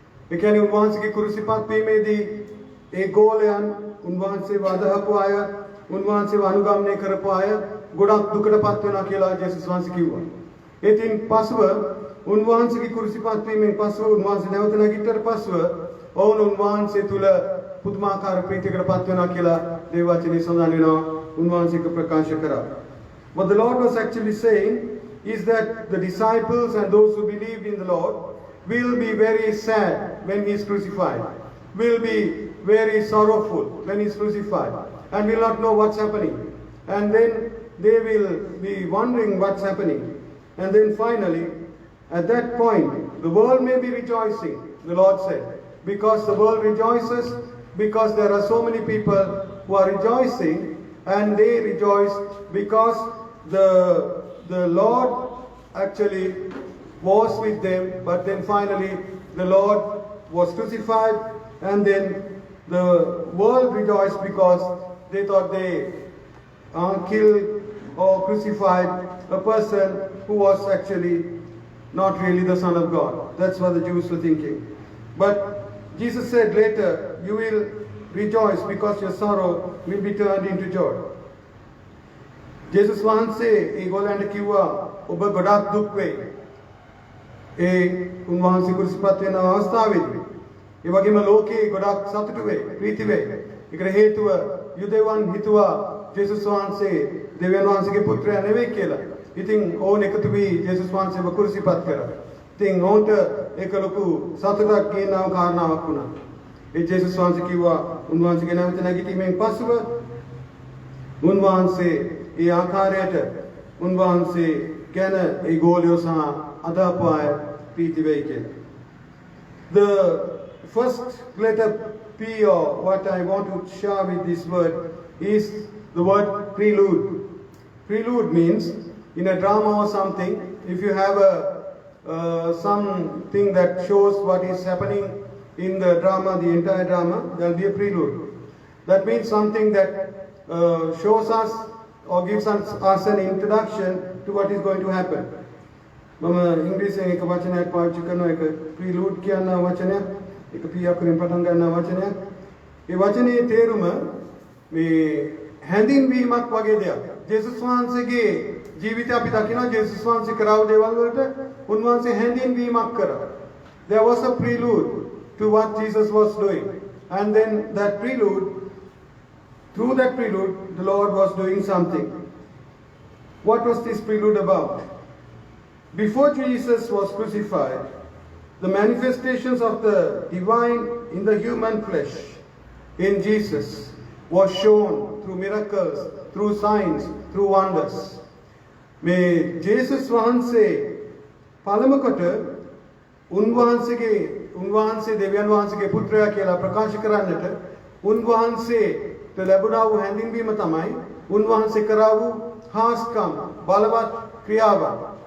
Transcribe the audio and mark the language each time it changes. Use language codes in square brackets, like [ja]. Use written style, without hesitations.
[si] ඒ කියන්නේ උන්වහන්සේගේ කුරුසිපත් වීමේදී ඒ ගෝලයන් උන්වහන්සේව අදහපු අය, උන්වහන්සේව අනුගමනය කරපු අය ගොඩක් දුකටපත් වෙනවා කියලා ජේසුස් වහන්සේ කිව්වා. ඉතින් පස්ව උන්වහන්සේගේ කුරුසිපත් වීමෙන් පස්ව උන්වහන්සේ නැවත නැගිටතර පස්ව ඔවුන් උන්වහන්සේ තුල පුදුමාකාර ප්‍රීතියකටපත් වෙනවා කියලා දේව වචනේ සඳහන් වෙනවා. උන්වහන්සේක ප්‍රකාශ කරා. [en] What the Lord was actually saying is that the disciples and those who believed in the Lord will be very sad when he is crucified, will be very sorrowful when he is crucified, and will not know what's happening. And then they will be wondering what's happening. And then finally, at that point, the world may be rejoicing, the Lord said, because the world rejoices, because there are so many people who are rejoicing, and they rejoice because the Lord actually was with them, but then finally the Lord was crucified, and then the world rejoiced because they thought they killed or crucified a person who was actually not really the Son of God. That's what the Jews were thinking. But Jesus said later, you will rejoice because your sorrow will be turned into joy. [si] ජේසුස් වහන්සේ ඒගොල්ලන්ට කිව්වා ඔබ ගොඩක් දුක් වෙයි. ඒ උන්වහන්සේ කුරුසිපත් වෙන අවස්ථාවේදී ඒ වගේම ලෝකේ ගොඩක් සතුටු වෙයි, ප්‍රීති වෙයි. ඒකට හේතුව යුදෙවන් හිතුවා ජේසුස් වහන්සේ දෙවියන් වහන්සේගේ පුත්‍රයා නෙවෙයි කියලා. ඉතින් ඕන එකතු වී ජේසුස් වහන්සේව කුරුසිපත් කරා. ඉතින් ඕන්ට ඒක ලොකු සතුටක් ගේනව කාරණාවක් වුණා. ඒ ජේසුස් වහන්සේ කිව්වා උන්වහන්සේගේ නැවත නැගිටීමෙන් පසුව උන්වහන්සේ ඒ ආකාරයට උන්වහන්සේ ගැන ඒ ගෝලියෝ සහ අදහපු අය ප්‍රීති වෙයි කියලා. [en] The first letter P, or what I want to share with this word, is the word prelude. Prelude means in a drama or something, if you have something that shows what is happening in the drama, the entire drama, there will be a prelude. That means something that shows us or gives us an introduction to what is going to happen. [si] මම ඉංග්‍රීසියෙන් එක වචනයක් පාවිච්චි කරනවා, ඒක prelude කියන වචනයක්, ඒක P අකුරෙන් පටන් ගන්න වචනයක්. ඒ වචනේ තේරුම මේ හැඳින්වීමක් වගේ දෙයක්. ජේසුස් වහන්සේගේ ජීවිතය අපි දකිනවා, ජේසුස් වහන්සේ කරාව දේවල් වලට උන්වහන්සේ හැඳින්වීමක් කරා. [en] There was a prelude to what Jesus was doing, and then that prelude, through that prelude, the Lord was doing something. What was this prelude about? Before Jesus was crucified, the manifestations of the divine in the human flesh in Jesus was shown through miracles, through signs, through wonders. [si] මේ ජේසුස් වහන්සේ පළමුකොට උන්වහන්සේ දෙවියන් වහන්සේගේ පුත්‍රයා කියලා ප්‍රකාශ කරන්නට උන්වහන්සේට ලැබුණා වූ හැඳින්වීම තමයි උන්වහන්සේ කරා වූ හාස්කම්, බලවත් ක්‍රියාවන්.